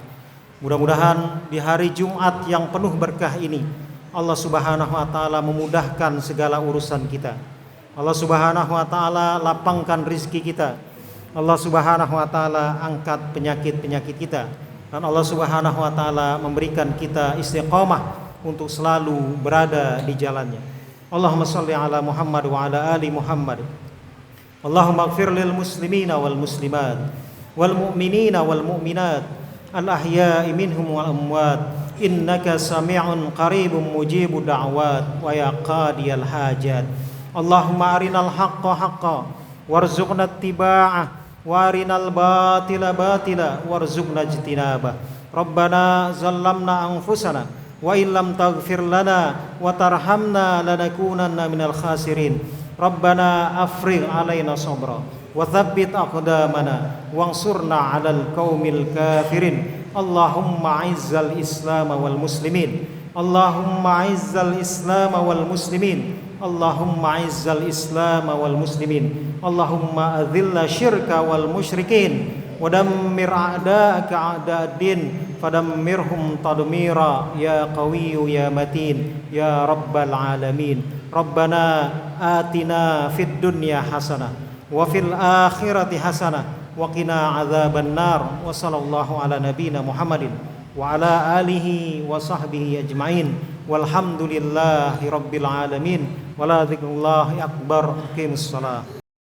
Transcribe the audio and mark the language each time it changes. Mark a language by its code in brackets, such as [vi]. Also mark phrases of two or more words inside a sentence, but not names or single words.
[id] Mudah-mudahan di hari Jumat yang penuh berkah ini Allah [ar] سبحانه وتعالى [id] memudahkan segala urusan kita. Allah [ar] سبحانه وتعالى [id] lapangkan rizki kita. Allah [ar] سبحانه وتعالى [id] angkat penyakit-penyakit kita, dan Allah [ar] سبحانه وتعالى [id] memberikan kita istiqamah untuk selalu berada di jalannya. [ar] اللهم صل على محمد وعلى آل محمد. اللهم اغفر للمسلمين والمسلمات والمؤمنين والمؤمنات الأحياء منهم والأموات إنك سميع قريب مجيب الدعوات ويا قاضي الحاجات. اللهم أرنا الحق حقا وارزقنا اتباعه وأرنا الباطل باطلا وارزقنا اجتنابه. ربنا ظلمنا أنفسنا وإن لم تغفر لنا وترحمنا لنكونن من الخاسرين. ربنا أفرغ علينا صبرا وثبت أقدامنا وانصرنا على القوم الكافرين. اللهم أعز الإسلام والمسلمين. اللهم أعز الإسلام والمسلمين. اللهم أعز الإسلام والمسلمين. اللهم أذل الشرك والمشركين ودمر أعداءك أعداء الدين فدمرهم تدميرا يا قوي يا متين يا رب العالمين. ربنا آتنا في الدنيا حسنة وفي الآخرة حسنة وقنا عذاب النار. وصلى الله على نبينا محمد وعلى آله وصحبه أجمعين والحمد لله رب العالمين. ولذكر الله أكبر. أقيموا الصلاة.